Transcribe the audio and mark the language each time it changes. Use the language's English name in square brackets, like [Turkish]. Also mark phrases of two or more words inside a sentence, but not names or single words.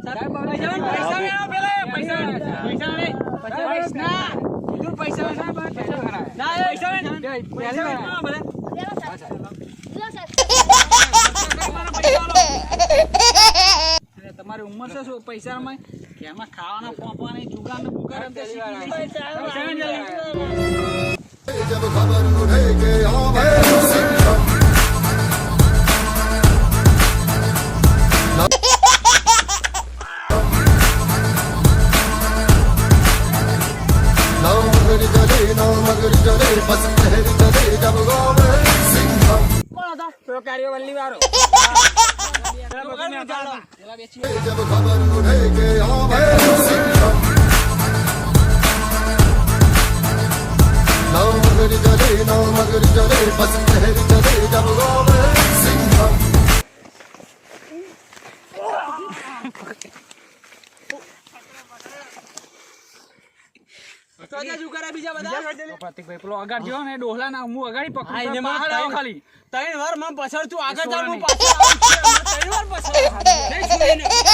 [Gujarati] તમારી ઉંમર છે શું પૈસા એમાં ખાવાના પોપવાના જુગાર ને બુગાર [Hindi] जब खबर उठे के आवे सिंघम नाव मगर चले बस लहर चले जब गावे सिंघम जब खबर उठे के आवे सिंघम नाव मगर चले बस लहर चले जब गावे सिंघम [Gujarati] તો આજે શું કરે બીજા બધા પ્રતિકભાઈ પેલો અગાડ જેવો ને ડોહલા ના હું અગાડી હા, પકડું એને તો મને બહાર આવો ત્રણ- ખાલી ત્રણ વાર મને પછાડ તું આગળ ચાલ હું નહીં. પાછળ આવું છું. મને ત્રણ વાર પછાડ નહીં છોડીને.